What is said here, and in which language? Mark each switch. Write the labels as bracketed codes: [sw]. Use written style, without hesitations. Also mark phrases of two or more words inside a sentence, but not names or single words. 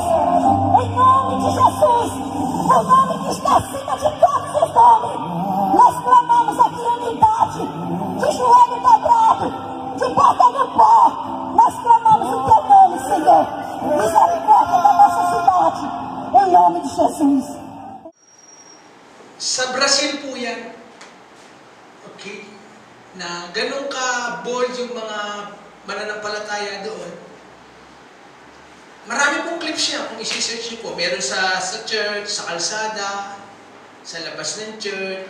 [pt] Em nome de Jesus, o nome que está acima de todos os nomes, nós clamamos aqui unidade, de joelho dobrado, de porta no pó. Nós clamamos o Teu nome, Senhor. Misericórdia da nossa cidade, em nome de Jesus. [tl] Sa Brazil po yan. Okay? Na ganun ka-bold yung mga mananampalataya doon. Marami pong clips niya kung isi-search niyo po. Meron sa church, sa kalsada, sa labas ng church.